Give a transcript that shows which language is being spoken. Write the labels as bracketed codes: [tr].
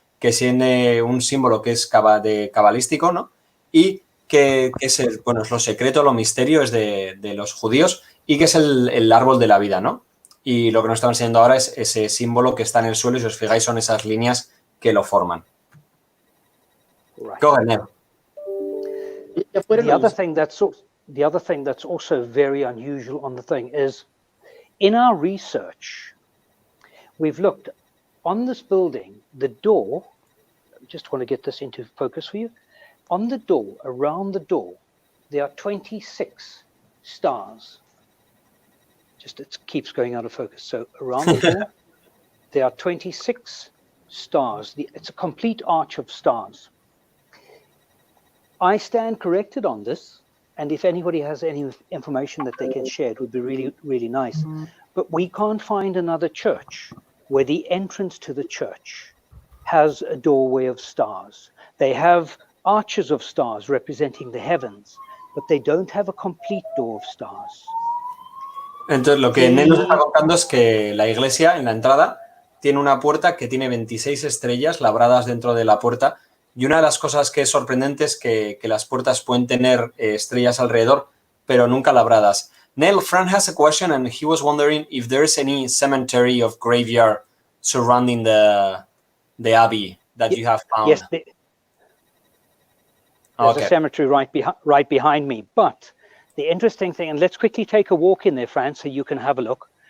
[es] Que tiene un símbolo que es cabalístico, ¿no? Y que es es lo secreto, lo misterio es de los judíos, y que es el árbol de la vida, ¿no? Y lo que nos está enseñando ahora es ese símbolo que está en el suelo, y si os fijáis son esas líneas que lo forman. [en] Right. Go ahead, Neill. The other thing that's also very unusual on the thing is, in our research, we've looked on this building, the door, just want to get this into focus for you. On the door, around the door, there are 26 stars. It keeps going out of focus. So around the door, there are 26 stars. It's a complete arch of stars. I stand corrected on this, and if anybody has any information that they can share, it would be really, really nice. But we can't find another church where the entrance to the church has a doorway of stars. They have arches of stars representing the heavens, but they don't have a complete door of stars. [es] Entonces, lo que Neill nos está contando es que la iglesia, en la entrada, tiene una puerta que tiene 26 estrellas labradas dentro de la puerta. Y una de las cosas que es sorprendente es que las puertas pueden tener estrellas alrededor, pero nunca labradas. [en] Neill, Fran has a question and he was wondering if there's any cemetery of graveyard surrounding the Abbey that you have found. There's Okay. a cemetery right behind me. But the interesting thing, and let's quickly take a walk in there, Fran, so you can have a look.